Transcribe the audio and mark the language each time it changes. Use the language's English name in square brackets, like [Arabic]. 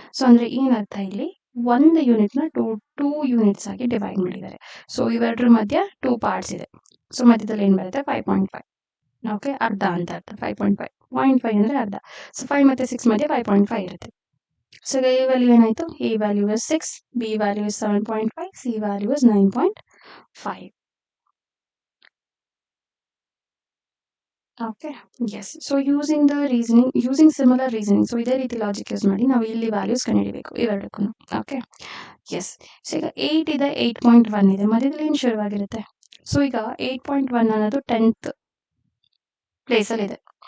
[Kannada] So ಅಂದರೆ ಏನರ್ಥ, ಇಲ್ಲಿ ಒಂದು ಯೂನಿಟ್ನ ಟೂ ಯೂನಿಟ್ಸ್ ಆಗಿ ಡಿವೈಡ್ ಮಾಡಿದ್ದಾರೆ. ಸೊ ಇವೆರಡರ ಮಧ್ಯ 2 ಪಾರ್ಟ್ಸ್ ಇದೆ. ಸೊ ಮಧ್ಯದಲ್ಲಿ ಏನು ಬರುತ್ತೆ? 5.5. ಓಕೆ, ಅರ್ಧ ಅಂತ ಅರ್ಥ. 5.5 0.5 ಅಂದರೆ ಅರ್ಧ. ಸೊ 5 ಮತ್ತು 6 ಮಧ್ಯೆ 5.5 ಇರುತ್ತೆ. ಸೊ A value ಏನಾಯಿತು? [English] A value is 6, B value is 7.5, C value is 9.5. Okay, yes. So using similar reasoning, [Kannada] so ಇದೇ ರೀತಿ ಲಾಜಿಕ್ ಯೂಸ್ ಮಾಡಿ ನಾವು ಇಲ್ಲಿ ವ್ಯಾಲ್ಯೂಸ್ ಕಂಡುಹಿಡಿಬೇಕು ಇವೆರಡಕ್ಕೂ. Okay, S. ಸೊ ಈಗ 8 ಇದೆ, 8.1 ಇದೆ, ಮಧ್ಯದಲ್ಲಿ ಏನು ಶುರುವಾಗಿರುತ್ತೆ? ಸೊ ಈಗ 8.1 ಅನ್ನೋದು 10th ಪ್ಲೇಸಲ್ಲಿದೆ.